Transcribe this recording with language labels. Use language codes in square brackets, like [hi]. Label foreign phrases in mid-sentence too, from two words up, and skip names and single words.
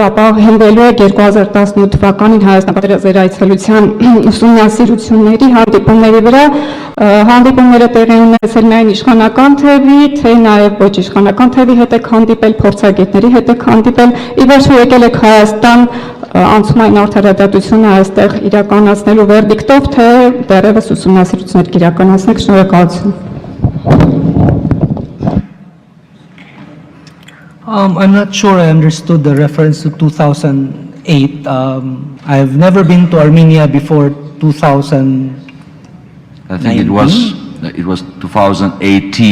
[hy] ապա հենվելու եք 2018 թվականին Հայաստան պատերազմի այցելության ուսումնասիրությունների հանդիպումների վրա, հանդիպումները տեղի ունեցել միայն իշխանական թևի, թե նաև ոչ իշխանական թևի հետ եք հանդիպել, փորձագետների հետ եք հանդիպել, ի վերջո եկել եք Հայաստան անցումային արդարադատությունը այստեղ իրականացնելու վերդիկտով, թե դեռևս ուսումնասիրություններ կիրականացնեք, շնորհակալություն։ [en] I'm not sure I understood the reference to 2008. I've never been to Armenia before 2000. I think it was 2018.